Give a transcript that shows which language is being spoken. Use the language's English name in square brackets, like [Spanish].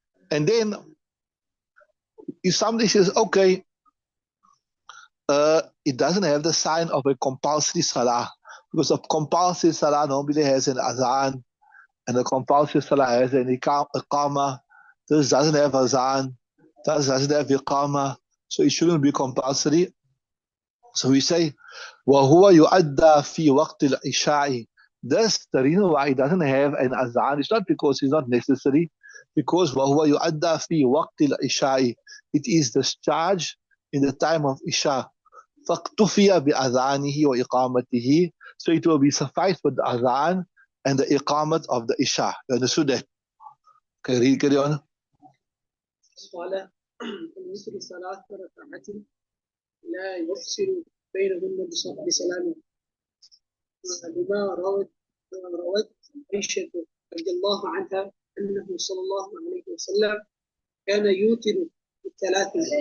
[English] And then if somebody says, okay, it doesn't have the sign of a compulsory salah, because a compulsory salah normally has an azan, and a compulsory salah has an iqama. This doesn't have azan, this doesn't have iqama, so it shouldn't be compulsory. So we say, [Arabic] وَهُوَ يُؤَدَّى فِي وَقْتِ الْعِشَاءِ. [English] This, the reason why it doesn't have an azan, it's not because it's not necessary, because [Arabic] وَهُوَ يُؤَدَّى فِي وَقْتِ الْعِشَاءِ. [English] It is discharged in the time of Isha. [Arabic] فَاقْتُفِيَ بِأَذَانِهِ وَإِقَامَتِهِ. [English] So it will be sufficed with the azan and the iqamat of the Isha. You understood that? Okay, carry on. [Arabic] قال مثل ثلاث ركعات لا يفصل بينهن بسلام لما روت عائشة رضي الله عنها أنه صلى الله عليه وسلم كان يوتر بالثلاث.